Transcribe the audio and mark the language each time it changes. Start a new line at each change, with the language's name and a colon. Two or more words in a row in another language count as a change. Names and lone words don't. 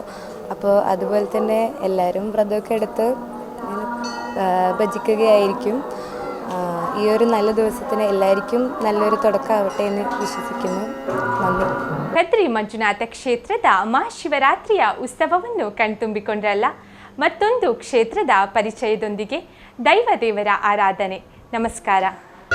Malayalam: അപ്പോൾ അതുപോലെ തന്നെ എല്ലാവരും വ്രതമൊക്കെ എടുത്ത് ഭജിക്കുകയായിരിക്കും. ഈ ഒരു നല്ല ദിവസത്തിന് എല്ലാവർക്കും നല്ലൊരു തുടക്കമാവട്ടെ എന്ന് വിശ്വസിക്കുന്നു. നന്ദി.
Kannada: ಕದ್ರಿ ಮಂಜುನಾಥ ಕ್ಷೇತ್ರದ ಮಹಾಶಿವರಾತ್ರಿಯ ಉತ್ಸವವನ್ನು ಕಣ್ತುಂಬಿಕೊಂಡ್ರಲ್ಲ. ಮತ್ತೊಂದು ಕ್ಷೇತ್ರದ ಪರಿಚಯದೊಂದಿಗೆ ದೈವ ದೇವರ ಆರಾಧನೆ. ನಮಸ್ಕಾರ.